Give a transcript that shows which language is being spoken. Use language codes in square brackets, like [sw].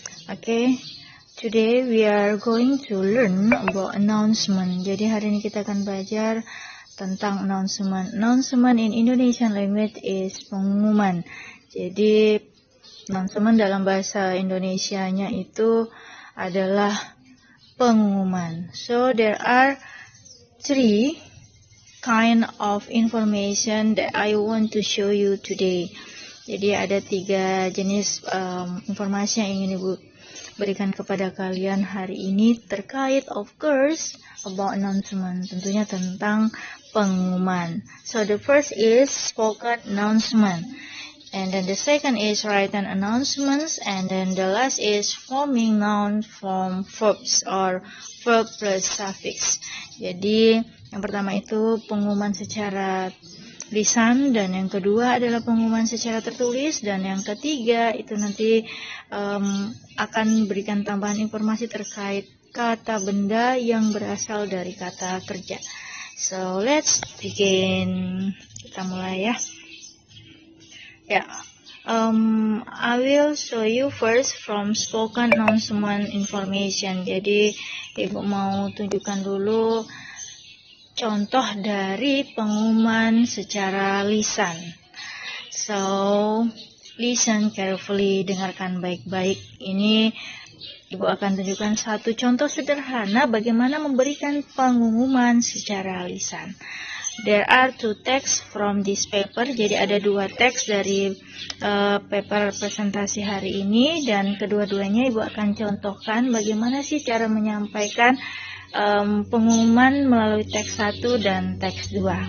[en] Okay, today we are going to learn about announcement. [id] Jadi hari ini kita akan belajar tentang announcement. [en] Announcement in Indonesian language is pengumuman. [id] Jadi announcement dalam bahasa Indonesianya itu adalah pengumuman. [en] So there are three kind of information that I want to show you today. [id] Jadi ada 3 jenis informasi yang ingin Ibu berikan kepada kalian hari ini terkait, [en] of course, about announcement, [id] tentunya tentang pengumuman. [en] So the first is spoken announcement, and then the second is written announcements, and then the last is forming noun from verbs or verb plus suffix. [id] Jadi yang pertama itu pengumuman secara lisan, dan yang kedua adalah pengumuman secara tertulis, dan yang ketiga itu nanti akan berikan tambahan informasi terkait kata benda yang berasal dari kata kerja. [en] So let's begin. [id] Kita mulai ya. [en] I will show you first from spoken announcement information. [id] Jadi Ibu mau tunjukkan dulu contoh dari pengumuman secara lisan. [en] So, listen carefully, [id] dengarkan baik-baik. Ini Ibu akan tunjukkan satu contoh sederhana bagaimana memberikan pengumuman secara lisan. [en] There are 2 texts from this paper. [id] Jadi ada 2 teks dari paper presentasi hari ini, dan kedua-duanya Ibu akan contohkan bagaimana sih cara menyampaikan pengumuman melalui teks 1 dan teks 2.